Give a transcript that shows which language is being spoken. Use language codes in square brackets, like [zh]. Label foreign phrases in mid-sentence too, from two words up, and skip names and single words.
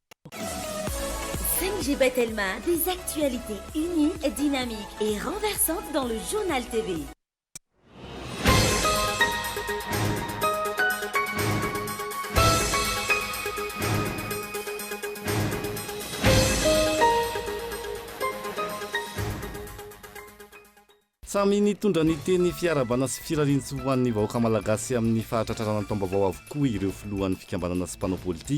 [fr] 5G Batelma, des actualités uniques, dynamiques et renversantes dans le journal TV. [mg] Samy nitondra ny teny fiarabana sy firariantsy ho an'ny vahoaka malagasy amin'ny fahatratrarana taom-baovao avokoa ireo filohan'ny fikambanana sy mpanao politika.